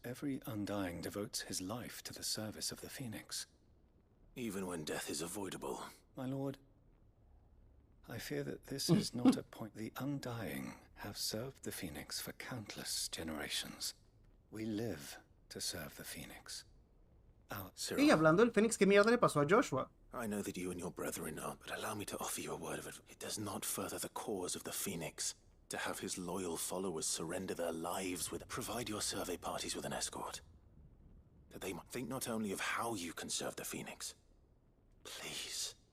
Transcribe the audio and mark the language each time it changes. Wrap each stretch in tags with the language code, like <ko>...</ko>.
<en>Every Undying devotes his life to the service of the Phoenix. Even when death is avoidable. My lord, I fear that this is not a point. The Undying have served the Phoenix for countless generations. We live to serve the Phoenix.</en> <es>Y hablando del Fénix, ¿qué mierda le pasó a Joshua?</es> <en>I know that you and your brethren are, but allow me to offer you a word of advice. It does not further the cause of the Phoenix to have his loyal followers surrender their lives with... Provide your survey parties with an escort. That they might think not only of how you can serve the Phoenix. Please.</en>